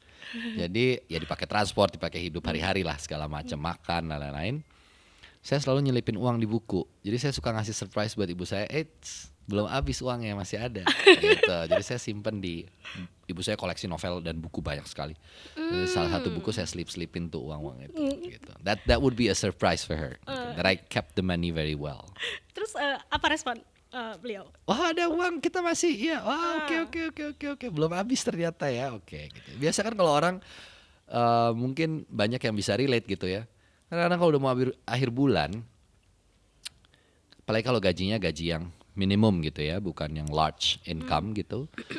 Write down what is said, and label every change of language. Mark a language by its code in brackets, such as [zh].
[id] Jadi ya dipakai transport, dipakai hidup hari-hari lah, segala macam, makan dan lain-lain. Saya selalu nyelipin uang di buku. Jadi saya suka ngasih surprise buat ibu saya, belum habis uangnya, masih ada gitu. Jadi saya simpen ibu saya koleksi novel dan buku banyak sekali. Jadi salah satu buku saya selipin tuh uang itu gitu. [en] That would be a surprise for her. Gitu. That I kept the money very well. [id] Terus apa respon beliau? Wah ada uang, kita masih ya. Wah oke, belum habis ternyata ya. Oke gitu. Biasa kan kalau orang mungkin banyak yang bisa relate gitu ya. Karena kalau udah mau akhir bulan, apalagi kalau gajinya gaji yang minimum gitu ya, bukan yang [en] large income [id] gitu.